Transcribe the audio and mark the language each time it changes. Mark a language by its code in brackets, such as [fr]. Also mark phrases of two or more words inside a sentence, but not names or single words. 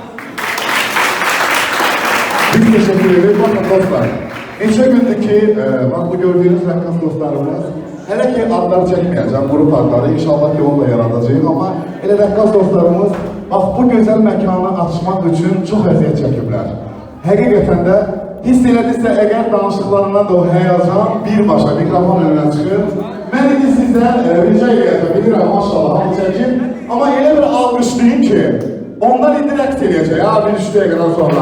[tr] Biz teşekkür ederiz. [az] Bakın dostlar, neçə gündür ki, [tr] bak bu gördüğünüz [az] rəqqas dostlarımız, hele ki adlar çekmeyeceğim, grup adları, inşallah ki onu da yaradacağım ama elə rəqqas dostlarımız, [tr] bak bu güzel mekanı açmak için [az] çok əziyyət çəkiblər. Həqiqətən də hiss elədirsə, əgər danışıqlarından da o həyacan birbaşa [tr] mikrofon önüne [az] çıxır, mən indi sizdən rica edəcəm, bilirəm maşallah, hamı çəkin, amma elə bir alqışlayın ki, ondan indi rəqs eləyəcək, ya bir 3 dəqiqədən sonra.